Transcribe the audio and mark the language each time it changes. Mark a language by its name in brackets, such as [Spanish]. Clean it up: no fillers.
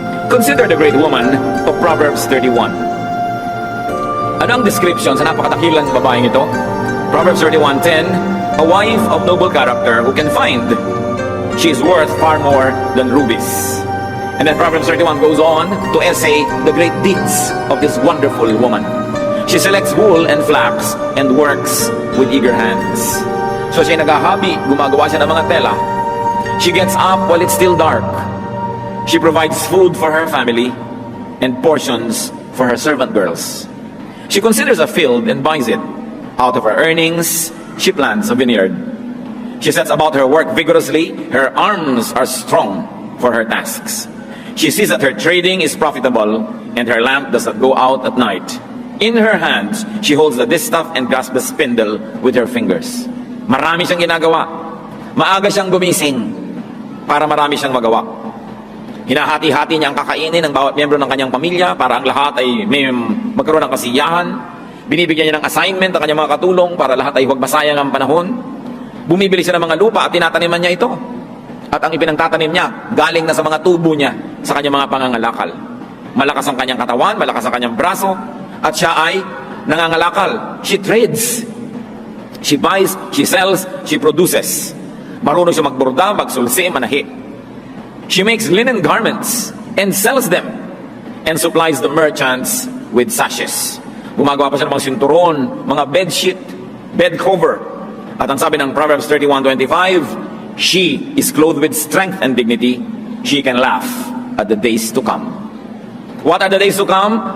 [English] Consider the great woman of Proverbs 31. [Filipino] Ano ang description sa napakadakilang babaeng ito? [English] Proverbs 31:10, a wife of noble character who can find. She is worth far more than rubies. And then Proverbs 31 goes on to essay the great deeds of this wonderful woman. She selects wool and flax and works with eager hands. [Filipino] So siya naghahabi, gumagawa siya ng mga tela. [English] She gets up while it's still dark. She provides food for her family and portions for her servant girls. She considers a field and buys it. Out of her earnings, she plants a vineyard. She sets about her work vigorously. Her arms are strong for her tasks. She sees that her trading is profitable, and her lamp does not go out at night. In her hands, she holds the distaff and grasps the spindle with her fingers. [Filipino] Marami siyang ginagawa. Maaga siyang gumising para marami siyang magawa. Hinahati-hati niya ang kakainin ng bawat miyembro ng kanyang pamilya para ang lahat ay may magkaroon ng kasiyahan. Binibigyan niya ng assignment ang kanyang mga katulong para lahat ay huwag masayang ang panahon. Bumibili siya ng mga lupa at tinataniman niya ito. At ang ipinagtatanim niya, galing na sa mga tubo niya sa kanyang mga pangangalakal. Malakas ang kanyang katawan, malakas ang kanyang braso, at siya ay nangangalakal. [English] She trades. She buys, she sells, she produces. [Filipino] Marunong siya magborda, magsulsi, manahi. [English] She makes linen garments and sells them and supplies the merchants with sashes. [Filipino] Gumagawa pa siya ng mga sinturon, mga bedsheet, bed cover. At ang sabi ng [English] Proverbs 31:25, she is clothed with strength and dignity. She can laugh at the days to come. What are the days to come?